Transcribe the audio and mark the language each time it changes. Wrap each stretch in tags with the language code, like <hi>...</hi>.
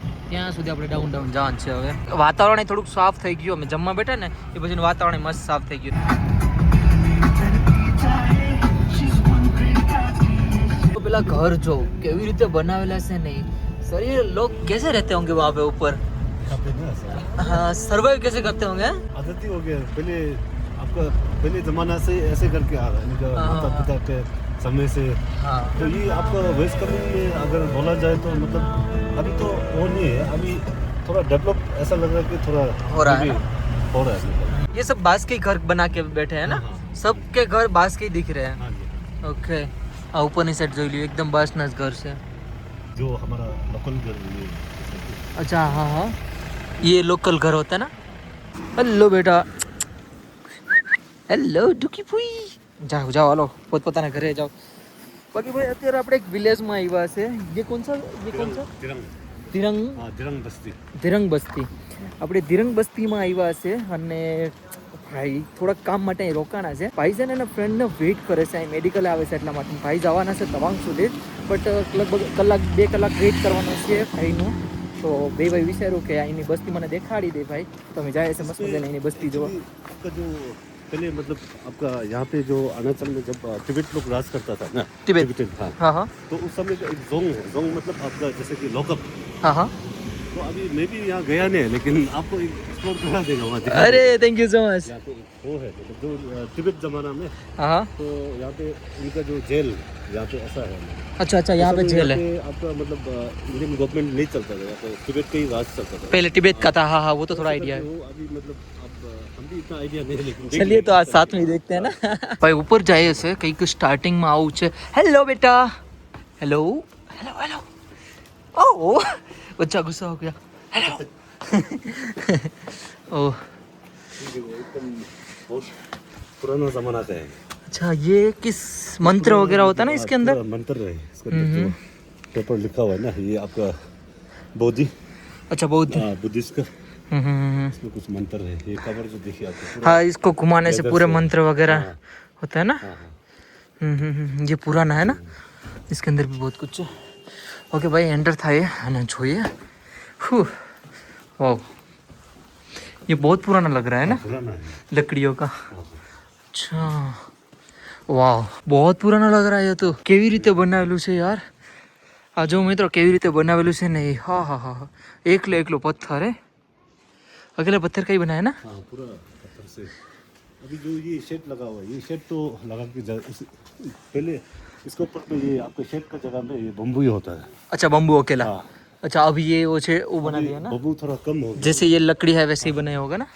<gu>ત્યાં સુધી આપણે ડાઉન ડાઉન જવાનું છે. હવે વાતાવરણ થોડુંક સાફ થઈ ગયું. અમે જમવા બેઠા ને એ પછી વાતાવરણ મસ્ત સાફ થઈ ગયું. તો પેલા ઘર જો કેવી રીતે બનાવેલા છે ને,</gu> <hi>सर ये लोग कैसे रहते होंगे वहाँ पे ऊपर? खाते ना सर। हाँ सर्वाइव कैसे करते होंगे? आदत ही हो गया। पहले आपका पहले जमाना से ऐसे करके आ रहा है, इनका हाँ। माता पिता के समय से। हाँ तो ये आपका वेस्ट कमिंग में अगर बोला जाए तो मतलब अभी तो वो नहीं है, अभी थोड़ा डेवलप ऐसा लग रहा है कि थोड़ा हो रहा है अभी हो रहा है मतलब। ये सब बांस के घर बना के बैठे हैं ना, हाँ। सबके घर बांस के ही दिख रहे हैं। हाँ जी।</hi> <gu>ओके આ ઉપરની સાઈડ જોઈ લ્યો એકદમ બાંસના જ ઘર છે.</gu> <hi>जो हमारा लोकल घर ये अच्छा हाँ हाँ ये लोकल घर होता है ना.</hi> <gu>હેલો બેટા, હેલો ડુકી ફુઈ. જાઓ જાઓ હાલો પોતપોતાના ઘરે જાઓ. બાકી ભાઈ અત્યારે આપણે એક વિલેજમાં આવ્યા છે.</gu> <hi>ये कौन सा दिरंग</hi> <gu>તિરંગ</gu> <hi>हाँ दिरंग बस्ती।</hi> <gu>ધીરંગ બસ્તી. આપણે ધીરંગ બસ્તીમાં આવ્યા છે અને ભાઈ થોડાક કામ માટે અહીં રોકાણા છે. ભાઈ છે ને એના ફ્રેન્ડને વેઇટ કરે છે, અહીં મેડિકલ આવે છે એટલા માટે. ભાઈ જવાના છે તવાંગ સુધી, બટ લગભગ કલાક 2 કલાક વેઇટ કરવાનો છે ભાઈનું. તો બે ભાઈ વિચાર્યું કે અહીંની બસ્તી મને દેખાડી દે ભાઈ, તો અમે જાય છે મસ્ત મજાની અહીંની બસ્તી જોવા.</gu> <hi>आपका जो पहले मतलब आपका यहाँ पे जो अरुणाचल में जब तिब्बत लोग राज करता था ना, तिब्बत। तिब्बतन, हाँ, हाँ हाँ तो उस समय का एक जोंग है। जोंग मतलब आपका जैसे कि लॉकअप। हाँ हाँ. तो अभी मैं भी यहाँ गया नहीं है, लेकिन आपको एक्सप्लोर करा देगा वहाँ दिखा अरे देगा। Thank you so much. यहाँ पे वो है मतलब जो तिब्बत जमाना में, हाँ हाँ. तो यहाँ पे इनका जो जेल यहाँ पे ऐसा है। अच्छा अच्छा यहाँ पे उस समय जेल है. पे आपका मतलब इंडियन गवर्नमेंट नहीं चलता था, यहाँ पे तिब्बत का ही राज चलता था। पहले तिब्बत का था. हाँ हाँ वो तो थोड़ा आइडिया है. वो अभी मतलब अब हम भी इतना आइडिया नहीं है, लेकिन देख चलिए तो आज लेंगे। साथ में ही देखते हैं ना. भाई ऊपर जाए</hi> <gu>છે કંઈક સ્ટાર્ટિંગમાં આવું છે. હેલો બેટા, હેલો હેલો હેલો.</gu> <hi>ઓહ બચ્ચા ગુસ્सा हो गया. हेलो. ओह एकदम बहुत पुराना जमाना का है। अच्छा ये किस मंत्र वगैरह होता है ना इसके अंदर? पूरा मंत्र है इसके अंदर, जो पेपर लिखा हुआ है ना, ये आपका बोधि, अच्छा बौद्ध. बुद्धिस्ट का इसमें कुछ मंत्र है। ये कवर जो देखिए आपको पूरा, हाँ इसको घुमाने से लेदर पूरे से। मंत्र वगैरह हाँ। होता है ना. हाँ, हाँ। ये पुराना है ना, इसके अंदर भी बहुत कुछ है.</hi> <gu>ओके भाई एंटर થાય અને જોઈએ.</gu> <hi>वाह ये बहुत पुराना लग रहा है ना, पुराना है। लकड़ियों का. अच्छा वाह बहुत पुराना लग रहा है ये तो.</hi> <gu>કેવી રીતે બનાવેલું છે યાર આ જો મિત્રો, કેવી રીતે બનાવેલું છે ને એ. હા હા હા હા એકલો એકલો પથ્થર है.</gu> <hi>अकेला पत्थर का ही बना है ना. हाँ पूरा पत्थर से। अभी जो ये शेड लगा हुआ है, ये शेड तो लगा के पहले इसके ऊपर पे ये आपके शेड का जगह में ये बम्बू ही होता है। अच्छा बम्बू अकेला. हाँ। अच्छा अभी ये वो छे वो बना दिया ना, बम्बू थोड़ा कम हो गया। जैसे ये लकड़ी है वैसे ही बनाया होगा ना.</hi>